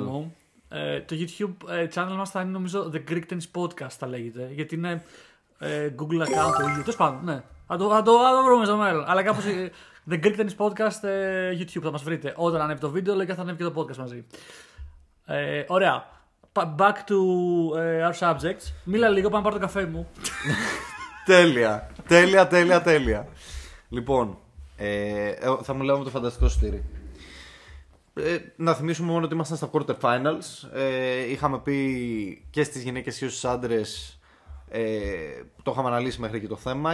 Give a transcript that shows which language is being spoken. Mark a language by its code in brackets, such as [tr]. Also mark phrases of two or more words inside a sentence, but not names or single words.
[el] Το [en] YouTube channel [el] μας θα είναι νομίζω The Greek Tennis Podcast θα λέγεται. Γιατί είναι [en] Google account [el] το ίδιο. Τέλος πάντων, ναι. Θα το βρούμε στο μέλλον. Αλλά κάπως The Greek Tennis Podcast YouTube θα μας βρείτε. Όταν ανέβει το βίντεο, λέγεται θα ανέβει και το podcast μαζί. Ωραία. [en] Back to our subjects. [el] Μίλα λίγο, πάμε να πάρω το καφέ μου. Τέλεια. Λοιπόν, θα μου λέω με το φανταστικό Σωτήρη. Να θυμίσουμε μόνο ότι ήμασταν στα [en] quarter finals. [el] Είχαμε πει και στις γυναίκες και στους άντρες, το είχαμε αναλύσει μέχρι και το θέμα.